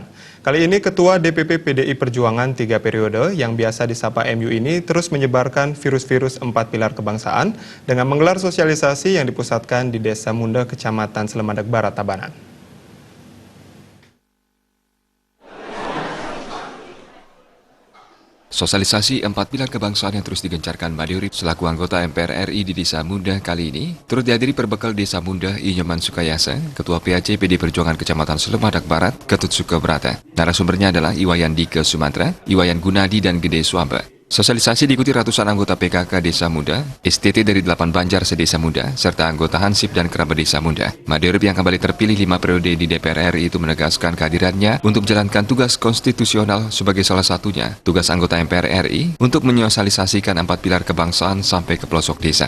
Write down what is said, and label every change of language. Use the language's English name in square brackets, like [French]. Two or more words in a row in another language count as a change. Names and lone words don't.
[Indonesian] Kali ini Ketua DPP PDI Perjuangan 3 periode yang biasa disapa MU ini terus menyebarkan virus-virus 4 pilar kebangsaan dengan menggelar sosialisasi yang dipusatkan di Desa Munda, Kecamatan Selemandag Barat, Tabanan. Sosialisasi 4 pilar kebangsaan yang terus digencarkan Made Urip selaku anggota MPR RI di Desa Munda kali ini turut dihadiri perbekal Desa Munda Inyoman Sukayasa, Ketua PAC PD Perjuangan Kecamatan Selemandag Barat, Ketut Sukabrata. Narasumbernya adalah Iwayan Dike Sumantra, Iwayan Gunadi, dan Gede Swamba. Sosialisasi diikuti ratusan anggota PKK Desa Munda, STT dari 8 Banjar sedesa Munda, serta anggota Hansip dan kerabat Desa Munda. Made Urip yang kembali terpilih 5 periode di DPR RI itu menegaskan kehadirannya untuk menjalankan tugas konstitusional sebagai salah satunya tugas anggota MPR RI untuk menyosialisasikan 4 pilar kebangsaan sampai ke pelosok desa.